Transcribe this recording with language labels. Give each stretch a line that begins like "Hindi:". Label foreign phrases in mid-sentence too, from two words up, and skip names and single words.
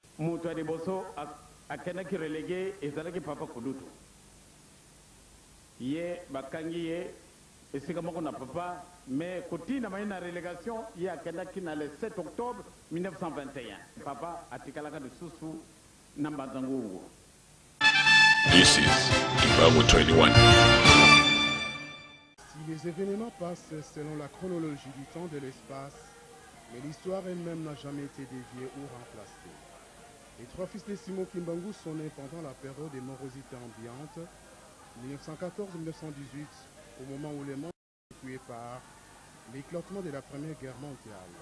Lingala: moto de boso akenaki relégué ezalaki papa Kulutu ye bakangi ye esika moko na papa mais kotina mai na relégation ye akendaki na
French: le 7 octobre 1921
Lingala: papa atikalaka lisusu na Mbanza-Ngungu.
English: This is Ibago 21.
French: Si les événements passent selon la chronologie du temps de l'espace, mais l'histoire elle-même n'a jamais été déviée ou remplacée. Les trois fils de Simon Kimbangu sont nés pendant la période des morosités ambiantes, 1914-1918, au moment où le monde est tué par l'éclatement de la Première Guerre mondiale.